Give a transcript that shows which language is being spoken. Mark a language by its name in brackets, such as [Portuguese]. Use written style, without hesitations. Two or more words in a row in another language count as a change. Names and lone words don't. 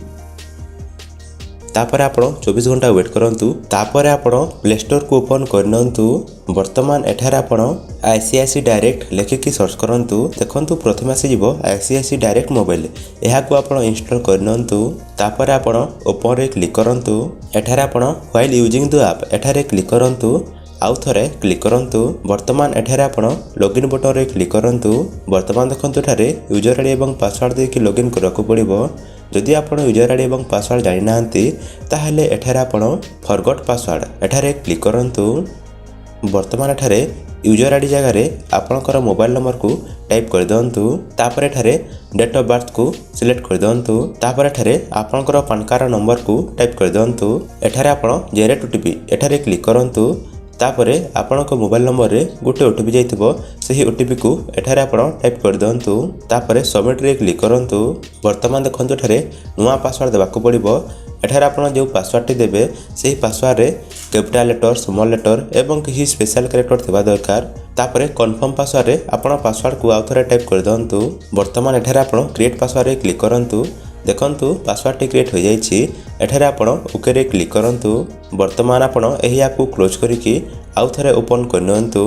[Odia] ତାପର ଆପଣ 24 ଘଣ୍ଟା ୱେଟ କରନ୍ତୁ। ତାପର ଆପଣ ପ୍ଲେ ଷ୍ଟୋର କୁ ଓପନ କରନନ୍ତୁ। ବର୍ତ୍ତମାନ ଏଠାରେ ଆପଣ ଆଇସିଆଇସି ଡାଇରେକ୍ଟ ଲେଖିକି ସର୍ଚ୍ଚ କରନ୍ତୁ। ଦେଖନ୍ତୁ ପ୍ରଥମ ଆସି ଯିବ ଆଇସିଆଇସି ଡାଇରେକ୍ଟ ମୋବାଇଲ ଏହା କୁ ଆପଣ ଇନଷ୍ଟଲ କରନନ୍ତୁ। ତାପର ଆପଣ ଓପନ ରେ କ୍ଲିକ କରନ୍ତୁ। ଏଠାରେ ଆପଣ [English] while using the app [Odia] ଏଠାରେ କ୍ଲିକ କରନ୍ତୁ। ଆଉ ଥରେ କ୍ଲିକ କରନ୍ତୁ। ବର୍ତ୍ତମାନ ଏଠାରେ ଆପଣ [English] login button [Odia] ରେ କ୍ଲିକ କରନ୍ତୁ। ବର୍ତ୍ତମାନ ଦେଖନ୍ତୁ ଏଠାରେ [English] user ID [Odia] ଏବଂ ପାସୱାର୍ଡ ଦେକି ଲଗଇନ କରକୁ ପଡ଼ିବ। ଯଦି ଆପଣ [English] user ID [Odia] ଏବଂ ପାସୱାର୍ଡ ଜାଣି ନାହାନ୍ତି ତାହାହେଲେ ଏଠାରେ ଆପଣ [English] forgot password [Odia] ଏଠାରେ କ୍ଲିକ କରନ୍ତୁ। ବର୍ତ୍ତମାନ ଏଠାରେ [English] user ID [Odia] ଜାଗା ରେ ଆପଣଙ୍କର [English] mobile number [Odia] କୁ ଟାଇପ କରି ଦିଅନ୍ତୁ। ତାପର ଏଠାରେ [English] date of birth [Odia] କୁ ସିଲେକ୍ଟ କରି ଦିଅନ୍ତୁ। ତାପର ଏଠାରେ ଆପଣଙ୍କର [English] PAN card number [Odia] କୁ ଟାଇପ କରି ଦିଅନ୍ତୁ। ଏଠାରେ ଆପଣ [English] generate OTP [Odia] ଏଠାରେ କ୍ଲିକ କରନ୍ତୁ। ତାପରେ ଆପଣଙ୍କ [English] mobile number [Odia] ରେ ଗୋଟେ ଓଟିପି ଯାଇଥିବ ସେହି ଓଟିପି କୁ ଏଠାରେ ଆପଣ ଟାଇପ କରି ଦିଅନ୍ତୁ। ତାପରେ ସବମିଟ ରେ କ୍ଲିକ କରନ୍ତୁ। ବର୍ତ୍ତମାନ ଦେଖନ୍ତୁ ଏଠାରେ ନୂଆ ପାସୱାର୍ଡ ଦେବାକୁ ପଡ଼ିବ। ଏଠାରେ ଆପଣ ଯୋ ପାସୱାର୍ଡ ଟି ଦେବେ ସେହି ପାସୱାର୍ଡ ରେ [English] capital letter small letter [Odia] ଏବଂ କିଛି [English] special character [Odia] ଥିବା ଦରକାର। ତାପରେ [English] confirm password [Odia] ରେ ଆପଣ ପାସୱାର୍ଡ କୁ ଆଉଥରେ ଟାଇପ କରି ଦିଅନ୍ତୁ। ବର୍ତ୍ତମାନ ଏଠାରେ ଆପଣ [English] create password [Odia] ରେ କ୍ଲିକ କରନ୍ତୁ। ଦେଖନ୍ତୁ ପାସୱାର୍ଡ ଟି କ୍ରିଏଟ ହୋଇ ଯାଇଛି। ଏଠାରେ ଆପଣ ଓକେ ରେ କ୍ଲିକ କରନ୍ତୁ। ବର୍ତ୍ତମାନ ଆପଣ ଏହି ଆପ କୁ କ୍ଲୋଜ କରିକି ଆଉ ଥରେ ଓପନ କରନନ୍ତୁ।